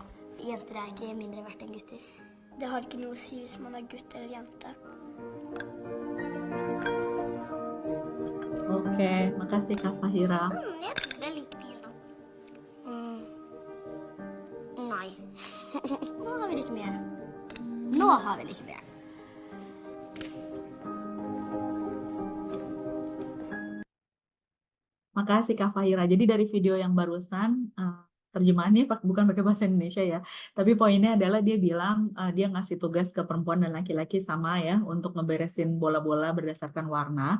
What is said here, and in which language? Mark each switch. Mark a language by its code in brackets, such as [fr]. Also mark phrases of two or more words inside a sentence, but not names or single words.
[no] Jenter er ikke mindre verdt enn gutter. Det har ikke noe å si hvis man er gutt eller jente. [id] Oke, makasih Kak Fahira. [no] Jeg tror det er litt mye nå. Nei. Nå har vi litt mye. Nå har vi litt mye. [id] Makasih Kak Fahira. Jadi dari video yang barusan, terjemahannya bukan pakai bahasa Indonesia ya, tapi poinnya adalah dia bilang dia ngasih tugas ke perempuan dan laki-laki sama ya untuk ngeberesin bola-bola berdasarkan warna.